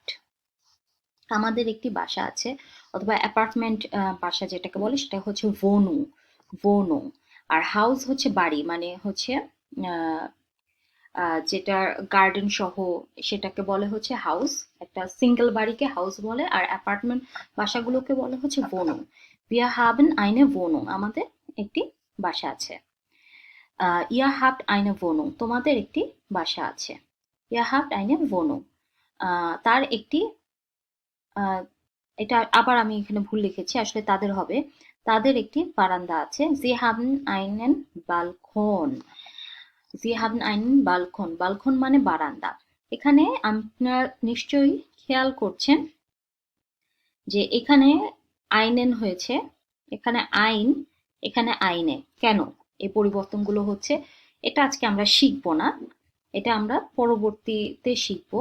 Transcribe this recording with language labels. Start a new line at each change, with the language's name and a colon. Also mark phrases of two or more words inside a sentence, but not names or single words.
Bangla: আমাদের একটি বাসা আছে, অথবা অ্যাপার্টমেন্ট বাসা যেটাকে বলে সেটা হচ্ছে ভোনু। ভোনু। আর হাউস হচ্ছে বাড়ি, মানে হচ্ছে যেটার গার্ডেন সহ, সেটাকে বলে হচ্ছে হাউস। একটা সিঙ্গেল বাড়িকে হাউস বলে, আর অ্যাপার্টমেন্ট বাসাগুলোকে বলে হচ্ছে ভোনু।
German: wir haben eine Wohnung।
Bangla: আমাদের একটি বাসা আছে।
German: ihr habt eine Wohnung।
Bangla: তোমাদের একটি বাসা আছে।
German: ihr habt eine Wohnung।
Bangla: তার একটি এটা আবার আমি এখানে ভুল লিখেছি, আসলে তাদের হবে। তাদের একটি বারান্দা আছে।
German: sie haben einen Balkon। sie haben einen Balkon।
Bangla: বালকন মানে বারান্দা। এখানে আপনার নিশ্চয়ই খেয়াল করছেন যে এখানে আইনেন হয়েছে, এখানে আইন, এখানে আইনে। কেন এই পরিবর্তনগুলো হচ্ছে, এটা আজকে আমরা শিখবো না, এটা আমরা পরবর্তীতে শিখবো।